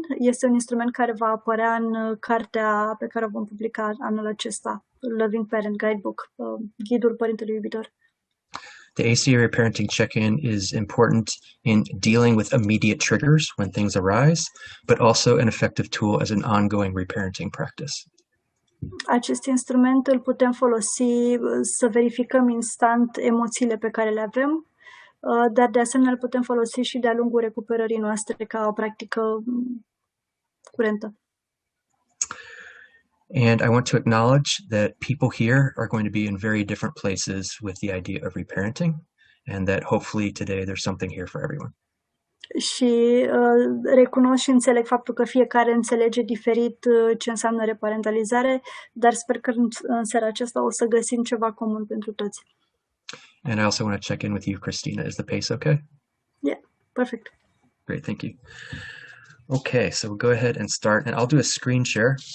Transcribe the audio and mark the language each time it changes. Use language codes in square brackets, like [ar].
[ro] Este un instrument care va apărea în cartea pe care o vom publica anul acesta, Loving Parent Guidebook, Ghidul Părintelui Iubitor. [en] The ACA Reparenting Check-in is important in dealing with immediate triggers when things arise, but also an effective tool as an ongoing reparenting practice. [ro] Acest instrument îl putem folosi să verificăm instant emoțiile pe care le avem, dar de asemenea îl putem folosi și de-a lungul recuperării noastre ca o practică curentă. [en] And I want to acknowledge that people here are going to be in very different places with the idea of reparenting, and that hopefully today there's something here for everyone. [ro] Și recunosc și înțeleg faptul că fiecare înțelege diferit ce înseamnă reparentalizare, dar sper că în seara aceasta o să găsim ceva comun pentru toți. [en] And I also want to check in with you, Christina. Is the pace okay? Yeah, perfect. Great, thank you. Okay, so we'll go ahead and start, and I'll do a screen share.